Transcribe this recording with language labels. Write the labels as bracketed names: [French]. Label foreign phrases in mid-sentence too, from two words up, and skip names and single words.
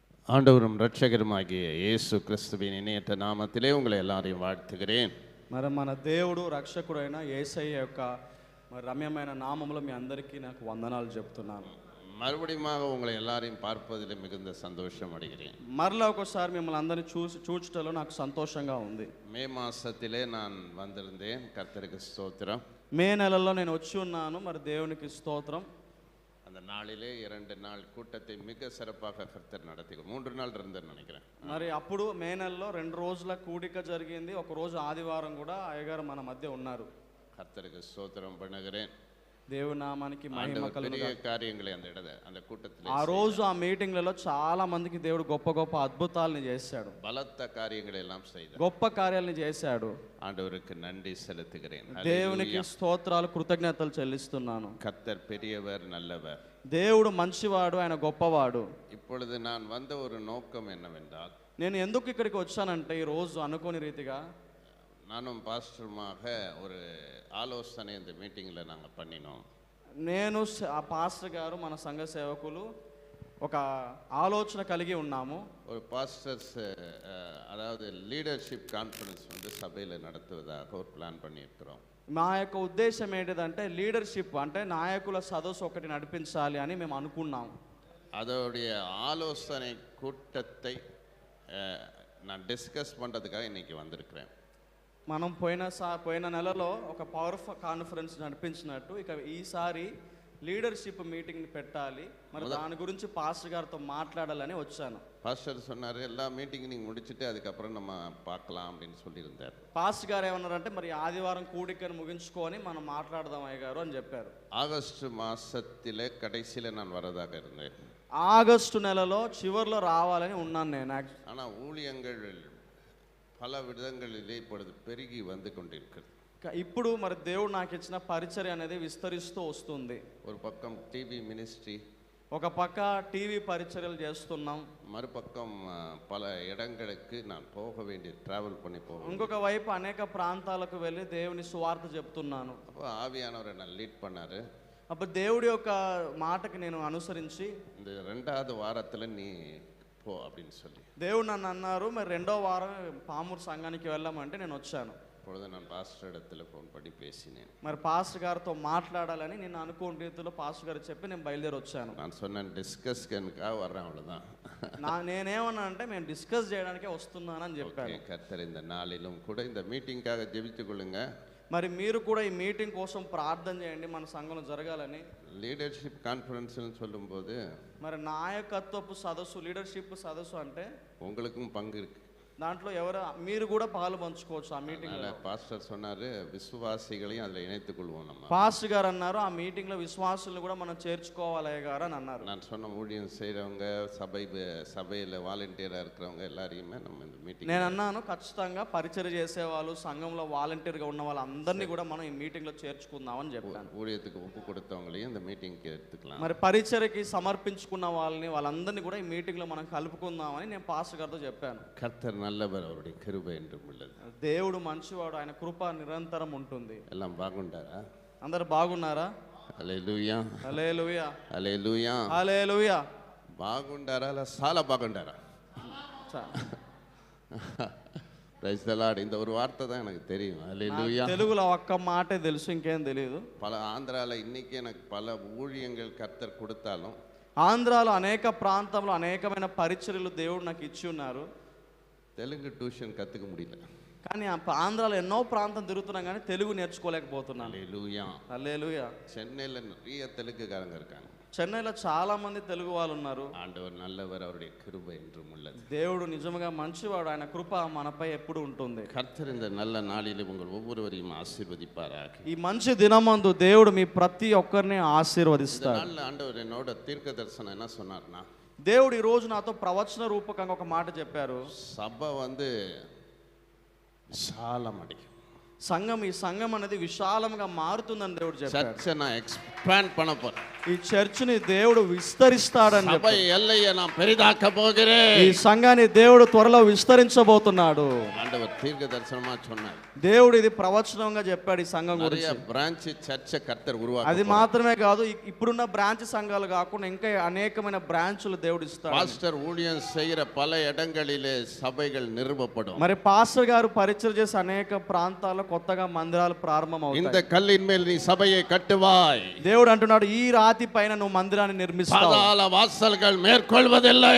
[Tamil] ஆண்டவரும் இரட்சகருமாகிய இயேசு கிறிஸ்துவின் இணையற்ற நாமத்திலே உங்களை எல்லாரையும் வாழ்த்துகிறேன். [Telugu] మరి మన దేవుడు రక్షకుడైన యేసయ్య యొక్క మరి రమ్యమైన నామములో మీ అందరికీ నాకు వందనాలు చెప్తున్నాను. [Tamil] மறுபடியும் உங்களை எல்லாரையும் பார்ப்பதில் மிகுந்த சந்தோஷம் அடைகிறேன். [Telugu] మరలా ఒకసారి మిమ్మల్ని అందరినీ చూచుటలో నాకు సంతోషంగా ఉంది. [Tamil] மே மாசத்திலே நான் வந்திருந்தேன். கர்த்தருக்கு ஸ்தோத்திரம். [Telugu] మే నెలలో నేను వచ్చి ఉన్నాను. మరి దేవునికి స్తోత్రం. [Tamil] அந்த நாளிலே 2 நாள் கூட்டத்தை மிக சிறப்பாக கர்த்தர் நடத்தி 3 நாள் இருந்தேன்னு நினைக்கிறேன். [Telugu] మరి అప్పుడు మే నెలలో 2 రోజుల కూడిక జరిగింది. ఒక రోజు ఆదివారం కూడా అయ్యగారు మన మధ్య ఉన్నారు. [Tamil] கர்த்தருக்கு ஸ்தோத்திரம் பண்ணுகிறேன். [Telugu] దేవుని నామానికి మహిమ కలుగును. [Tamil] பெரிய காரியங்களை அந்த கூட்டத்திலே [Telugu] ఆ రోజు ఆ మీటింగ్లలో చాలా మందికి దేవుడు గొప్ప గొప్ప అద్భుతాలను చేశాడు. [Tamil] பலத்த காரியங்களை எல்லாம் செய்தார். [Telugu] గొప్ప కార్యాలను చేశాడు. [Tamil] ஆண்டவருக்கு நன்றி செலுத்துகிறேன். [Telugu] దేవునికి స్తోత్రాలు కృతజ్ఞతలు చెల్లిస్తున్నాను. [Tamil] கர்த்தர் பெரியவர் நல்லவர். [Telugu] దేవుడు మంచివాడు, ఆయన గొప్పవాడు. [Tamil] இப்பொழுது நான் வந்த ஒரு நோக்கம் என்னவென்றால், [Telugu] నేను ఎందుకు ఇక్కడికి వచ్చానంటే ఈ రోజు అనుకోని రీతిగా [Tamil] நானும் பாஸ்டருமாக ஒரு ஆலோசனை இந்த மீட்டிங்கில் நாங்கள் பண்ணினோம். [Telugu] నేను ఆ పాస్టర్ గారు మన సంఘ సేవకులు ఒక ఆలోచన కలిగి ఉన్నాము. [Tamil] ஒரு பாஸ்டர்ஸ் அதாவது [English] leadership conference [Tamil] சபையில் நடத்துவதாக ஒரு பிளான் பண்ணியிருக்கிறோம். [Telugu] మా యొక్క ఉద్దేశం ఏంటిదంటే లీడర్షిప్ అంటే నాయకుల సదస్సు ఒకటి నడిపించాలి అని మేము అనుకున్నాము. [Tamil] அதோடைய ஆலோசனை கூட்டத்தை நான் டிஸ்கஸ் பண்ணுறதுக்காக இன்னைக்கு வந்திருக்கிறேன். [Telugu] మనం పోయిన నెలలో ఒక [English] power conference [Telugu] నడిపించినట్టు ఇక ఈసారి [English] leadership meeting [Telugu] పెట్టాలి, మరి దాని గురించి పాస్టర్ గారితో మాట్లాడాలని వచ్చాను. [Tamil] பாஸ்டர் சொன்னார், எல்லா மீட்டிங் நீங்கள் முடிச்சுட்டு அதுக்கப்புறம் நம்ம பார்க்கலாம் அப்படின்னு சொல்லியிருந்தார். [Telugu] పాస్టర్ గారు ఏమన్నారంటే మరి ఆదివారం కూడికను ముగించుకొని మనం మాట్లాడదాం అయ్య గారు అని చెప్పారు. [Tamil] ஆகஸ்ட் மாதத்திலே கடைசியில் நான் வரதாக இருந்தேன். [Telugu] ఆగస్టు నెలలో చివరిలో రావాలని ఉన్నాను నేను. [Tamil] ஆனால் ஊழியங்கள் பல விதங்களிலே இப்பொழுது பெருகி வந்து கொண்டிருக்கிறது. [Telugu] ఇప్పుడు మరి దేవుడు నాకు ఇచ్చిన పరిచర్య అనేది విస్తరిస్తూ వస్తుంది. [Tamil] ஒரு பக்கம் [English] TV ministry, [Telugu] ఒక పక్క టీవీ పరిచర్యలు చేస్తున్నాం, [Tamil] மறுபக்கம் பல இடங்களுக்கு நான் போக வேண்டிய டிராவல் பண்ணி போவேன். [Telugu] ఇంకొక వైపు అనేక ప్రాంతాలకు వెళ్ళి దేవుని సువార్త చెప్తున్నాను. [Tamil] அப்போ ஆவியானவரை நான் லீட் பண்ணாரு. [Telugu] అప్పుడు దేవుడి యొక్క మాటకి నేను అనుసరించి [Tamil] இந்த 2வது வாரத்தில் நீ పో அப்படின்னு சொல்லி [Telugu] దేవుడు నన్ను అన్నారు, మరి 2వ వారం పామూరు సంఘానికి వెళ్ళామంటే నేను వచ్చాను. [Tamil] அப்பொழுது நான் பாஸ்டர் இடத்துல ஃபோன் பண்ணி பேசினேன். [Telugu] మరి పాస్టర్ గారితో మాట్లాడాలని నేను అనుకోని రీతిలో పాస్టర్ గారు చెప్పి నేను బయలుదేరి వచ్చాను. [Tamil] நான் சொன்னேன் டிஸ்கஸ்க்காக வர்றேன், அவ்வளோதான். [Telugu] నేనేమన్నా అంటే మేము డిస్కస్ చేయడానికే వస్తున్నానని చెప్పాను. [Tamil] கர்த்தர் இந்த நாளிலும் கூட இந்த மீட்டிங்காக ஜெபித்துக் கொள்ளுங்க. [Telugu] మరి మీరు కూడా ఈ మీటింగ్ కోసం ప్రార్థన చేయండి, మన సంఘంలో జరగాలని. [English] leadership conference சொல்லும்போது [Telugu] మరి నాయకత్వపు సదస్సు, లీడర్షిప్ సదస్సు అంటే [Tamil] உங்களுக்கும் பங்கு இருக்கு. [Telugu] దాంట్లో మీరు కూడా పాలు పంచుకోవచ్చు. ఆ మీటింగ్ [Tamil] పాస్టర్ சொன்னாரு, విశ్వాసిகளையும் அதில் இணைத்துக் கொள்வோம். நம்ம [Telugu] పాస్టర్ గారు అన్నారు ఆ మీటింగ్ లో విశ్వాసులను కూడా మనం చేర్చుకోవాలి గారు అని అన్నారు. [Tamil] நான் சொன்ன ஊழியம் செய்கிறவங்க, சபையில் வாலண்டியராக இருக்கிறவங்க எல்லாரையுமே நம்ம இந்த மீட்டிங் [Telugu] నేను అన్నాను ఖచ్చితంగా పరిచర్య చేసేవాళ్ళు, సంఘంలో వాలంటీర్గా ఉన్న వాళ్ళందరినీ కూడా మనం ఈ మీటింగ్ లో చేర్చుకుందామని చెప్పాను. [Tamil] ஊழியத்துக்கு ஒப்பு கொடுத்தவங்களையும் இந்த மீட்டிங்కి எடுத்துக்கலாம். [Telugu] మరి పరిచర్యకి సమర్పించుకున్న వాళ్ళందరినీ కూడా ఈ మీటింగ్ లో మనం కలుపుకుందామని నేను పాస్టర్ గారితో చెప్పాను. [Tamil] கர்த்தர் நல்லவர், அவருடைய கிருபை என்றும் உள்ளது. [Telugu] దేవుడు మంచివాడు, ఆయన కృప నిరంతరం ఉంటుంది. எல்லாம் బాగుంటారా? అందరు బాగున్నారా? హల్లెలూయా, హల్లెలూయా, హల్లెలూయా, హల్లెలూయా. బాగుంటారా? చాలా బాగుంటారా? [English] praise the Lord. [Tamil] இந்த ஒரு வார்த்தை தான் எனக்கு தெரியும். ஹல்லேலூயா. [Telugu] తెలుగులో ఒక్క మాటే తెలుసు, ఇంకేం తెలియదు. [Tamil] பல ஆந்திரால இன்னைக்கு எனக்கு பல ஊழியங்கள் కర్తర్ கொடுத்தாலும், [Telugu] ఆంధ్రాలో అనేక ప్రాంతంలో అనేకమైన పరిచర్యలు దేవుడు నాకు ఇచ్చి ఉన్నారు. [Tamil] தெலுங்கு டியூஷன் கற்றுக்க முடியல. [Telugu] కానీ ఆంధ్రాలో ఎన్నో ప్రాంతం తిరుగుతున్నాం కానీ తెలుగు నేర్చుకోలేకపోతున్నాను. హల్లెలూయా, హల్లెలూయా. [Tamil] சென்னையில் நிறைய தெலுங்குக்காரங்க இருக்காங்க. [Telugu] చెన్నైలో చాలా మంది తెలుగు వాళ్ళు ఉన్నారు. [Tamil] ஆண்டவர் நல்லவர், அவருடைய கிருபை என்றும் உள்ளது. [Telugu] దేవుడు నిజంగా మంచివాడు, ఆయన కృప మనపై ఎప్పుడు ఉంటుంది. [Tamil] கர்த்தர் இந்த நல்ல நாளிலே உங்கள் ஒவ்வொருவரையும் ஆசீர்வதிப்பாராக. [Telugu] ఈ మంచి దినమందు దేవుడు మీ ప్రతి ఒక్కరిని ఆశీర్వదిస్తాడు. [Tamil] இந்த நாள்ல ஆண்டவர் என்னோட தீர்க்க தரிசனம் என்ன சொன்னார்னா, [Telugu] దేవుడు ఈ రోజు నాతో ప్రవచన రూపకంగా ఒక మాట చెప్పారు. సభ విశాలం అడిగి, ఈ సంఘం అనేది విశాలంగా మారుతుందని దేవుడు చెప్పాడు. [Tamil] சர்ச்சை நான் எக்ஸ்பேண்ட் பண்ண போறேன். [Telugu] ఈ చర్చిని దేవుడు విస్తరిస్తాడని [Tamil] சபை [Telugu] చెప్పాడు. [Tamil] எல்லையை நான் பெரிதாக்க போகிறேன். [Telugu] ఈ సంఘాన్ని దేవుడు త్వరలో విస్తరించబోతున్నాడు. ஆண்டவர் தீர்க்க தரிசனமா சொன்னார். దేవుడు ఇది ప్రవచనంగా చెప్పాడు ఈ సంఘం [Tamil] நிறைய [Telugu] గురించి. [English] branch church [Tamil] கர்த்தர் [Telugu] అది [Tamil] உருவாக்க [Telugu] మాత్రమే కాదు, ఇప్పుడున్న బ్రాంచ్ సంఘాలు కాకుండా ఇంకా అనేకమైన బ్రాంచ్లు దేవుడు ఇస్తాడు. [Tamil] பாஸ்டர் ஊழியம் செய்கிற பல இடங்களிலே சபைகள் நிறுவப்படும். [Telugu] మరి పాస్టర్ గారు పరిచయం చేసే అనేక ప్రాంతాల్లో కొత్తగా మందిరాలు ప్రారంభం [Tamil] இந்த [Telugu] అవుతాయి. [Tamil] கல்லின் மேல் நீ சபையை கட்டுவாய். [Telugu] దేవుడు అంటున్నాడు, ఈ రాతి పైన నువ్వు మందిరాన్ని నిర్మిస్తావు. [Tamil] பாதாள வாசல்கள் மேற்கொள்வதில்லை.